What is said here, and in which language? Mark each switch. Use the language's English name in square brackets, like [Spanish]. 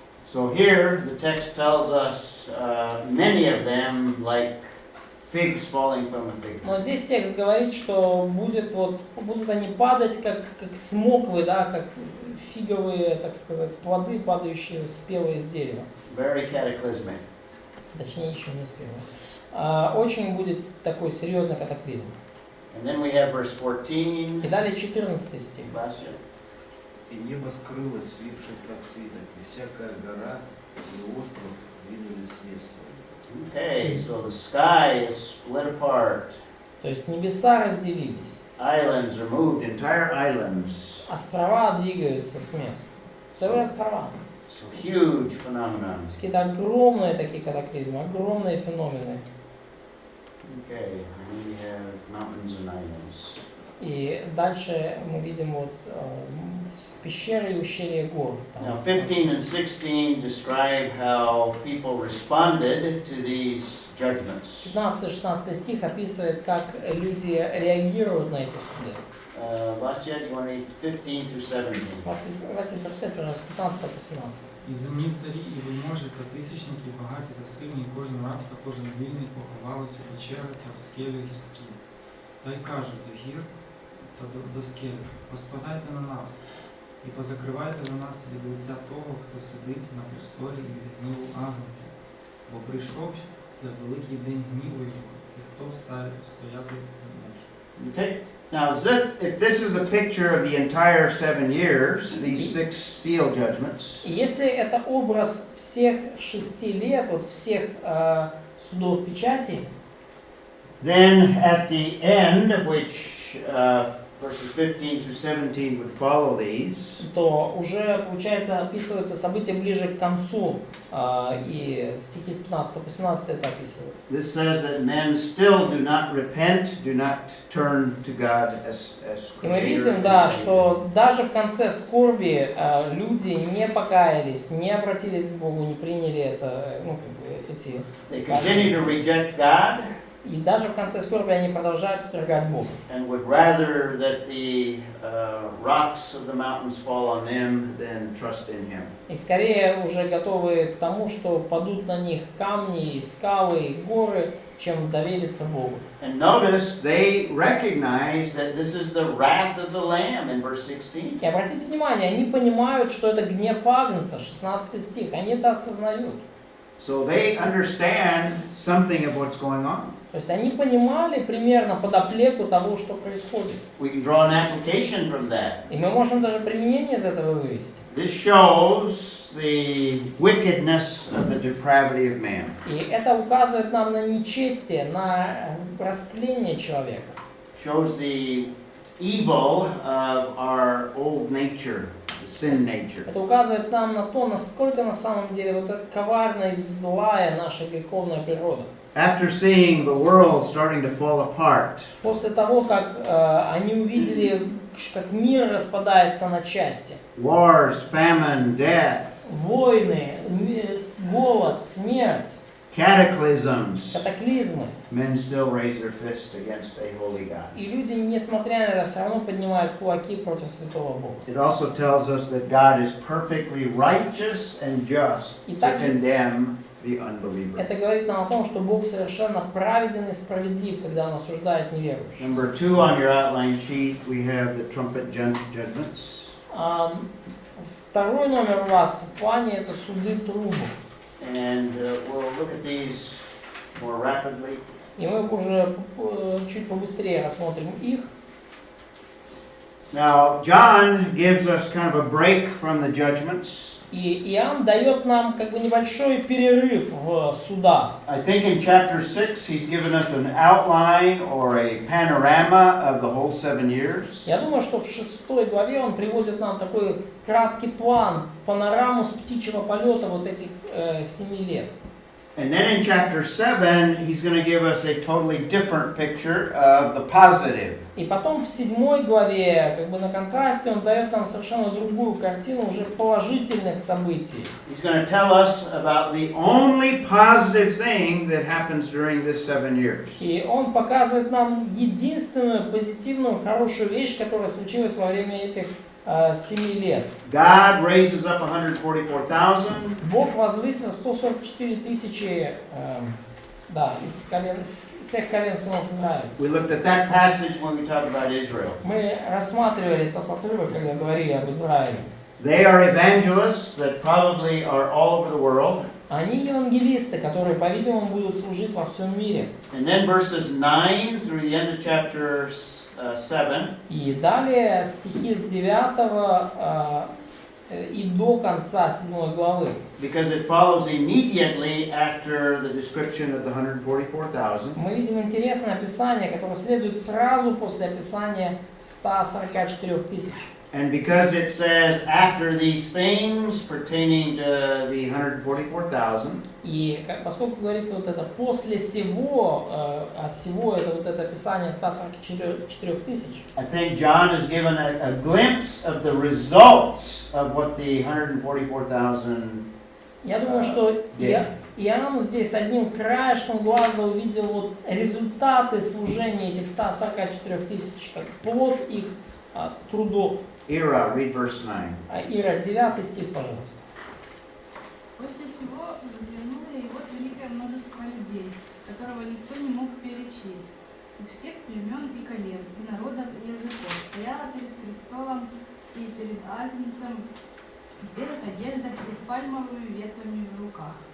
[English] So here the text tells us many of them like figs falling from a fig tree. [Russian] Но здесь текст говорит, что будут они падать как смоквы, да, как фиговые, так сказать, плоды, падающие спелые с дерева. [English] Very cataclysmic. [Russian] Точнее, еще не спелые. Очень будет такой серьезный катаклизм. [English] And then we have verse 14. [Russian] И далее 14 стих. И небо скрылось, слившись как свиток, и всякая гора и остров двинулись с места. [English] Okay, so the sky is split apart. [Russian] То есть небеса разделились. [English] Islands are moved, entire islands. [Russian] Острова двигаются с места. Целые острова. [English] So huge phenomenon. [Russian] Какие-то огромные такие катаклизмы, огромные феномены. [English] Okay, we have mountains and islands. [Russian] И дальше мы видим пещеры и ущелья гор. [English] Now 15 and 16 describe how people responded to these judgments. [Russian] 15-16 стих описывает, как люди реагируют на эти суды. [English] Vasya, do you want to read 15 through 17? [Russian] Василий, прочитай, пожалуйста, 15 по 17. [Ukrainian] І земні царі, і вельможі, та тисячники, багаті та сильні, і кожен раб та кожен вільний поховалися у печери та в скелі гірські. Та й кажуть до гір та до скелі: поспадайте на нас, і позакривайте ви нас від лиця того, хто сидить на престолі, і від гніву Агнця. Бо прийшов це великий день гніву його, і хто стояти не може. [English] Now, if this is a picture of the entire 7 years, these 6 seal judgments, [Russian] если это образ всех 6 лет, вот всех судов печати, [English] then at the end, which verses 15 through 17 would follow these, [Russian] то уже, получается, описываются события ближе к концу, и стихи с 15 по 17 это описывают. [English] this says that men still do not repent, do not turn to God as [Russian] И мы [English] Creator [Russian] видим, [English] and [Russian] да, [English] Savior. [Russian] что даже в конце скорби люди не покаялись, не обратились к Богу, не приняли это, эти... [English] They continue to reject God. [Russian] И даже в конце скорби они продолжают отвергать Бога. [English] And would rather that the rocks of the mountains fall on them than trust in Him. [Russian] И скорее уже готовы к тому, что падут на них камни, и скалы, и горы, чем довериться Богу. [English] And notice they recognize that this is the wrath of the Lamb in verse 16. [Russian] И обратите внимание, они понимают, что это гнев Агнца, 16 стих, они это осознают. [English] So they understand something of what's going on. [Russian] То есть они понимали примерно подоплеку того, что происходит. [English] We can draw an application from that. [Russian] И мы можем даже применение из этого вывести. [English] This shows the wickedness of the depravity of man. [Russian] И это указывает нам на нечестие, на растление человека. [English] Shows the evil of our old nature, the sin nature. [Russian] Это указывает нам на то, насколько на самом деле вот эта коварная и злая наша греховная природа. [English] After seeing the world starting to fall apart, [Russian] После того, как они увидели, как мир распадается на части, [English] wars, famine, death, [Russian] войны, голод, смерть, [English] cataclysms, [Russian] катаклизмы, [English] men still raise their fist against a holy God. [Russian] и люди, несмотря на это, все равно поднимают кулаки против святого Бога. [English] It also tells us that God is perfectly righteous and just [Russian] И [English] to [Russian] также [English] condemn the unbeliever. [Russian] это говорит нам о том, что Бог совершенно праведен и справедлив, когда Он осуждает неверующих. [English] Number 2 on your outline sheet, we have the trumpet judgments. [Russian] Второй номер у вас в плане это суды трубы. [English] And we'll look at these more rapidly. [Russian] И мы уже чуть побыстрее рассмотрим их. [English] Now, John gives us kind of a break from the judgments. [Russian] И Иоанн дает нам как бы небольшой перерыв в судах. [English] I think in chapter 6 he's given us an outline or a panorama of the whole 7 years. [Russian] Я думаю, что в 6 главе он приводит нам такой краткий план, панораму с птичьего полета вот этих 7 лет. [English] And then in chapter 7 he's going to give us a totally different picture of the positive. [Russian] И потом в 7 главе, как бы на контрасте, он дает нам совершенно другую картину уже положительных событий. [English] He's going to tell us about the only positive thing that happens during this 7 years. [Russian] И он показывает нам единственную позитивную, хорошую вещь, которая случилась во время этих 7 лет. [English] God raises up 144,000. [Russian] Бог возвысил 144 тысячи из всех колен сынов Израиля. [English] We looked at that passage when we talked about Israel. [Russian] Мы рассматривали этот отрывок, когда говорили об Израиле. [English] They are evangelists that probably are all over the world. [Russian] Они евангелисты, которые, по-видимому, будут служить во всем мире. [English] And then verses 9 through the end of chapter 7. [Russian] И далее стихи с 9 и до конца 7 главы. [English] Because it follows immediately after the description of the 144,000. [Russian] Мы видим интересное описание, которое следует сразу после описания 144 тысяч. [English] And because it says after these things pertaining to the 144,000. [Russian] И поскольку говорится вот это после всего, а всего это вот это описание 144 тысяч. [English] I think John has given a glimpse of the results of what the 144,000. [Russian] Я думаю, что Иоанн здесь одним краешком глаза увидел вот результаты служения этих 144 тысяч, как плод их трудов. [English] Ira, read verse 9. [Russian] Ира, 9 стих, пожалуйста. После всего заглянуло и вот великое множество людей, которого никто не мог перечесть, из всех племен и колен, и народов, и языков, стояло перед престолом и перед Агнцем в белых одеждах и с пальмовыми ветвями в руках.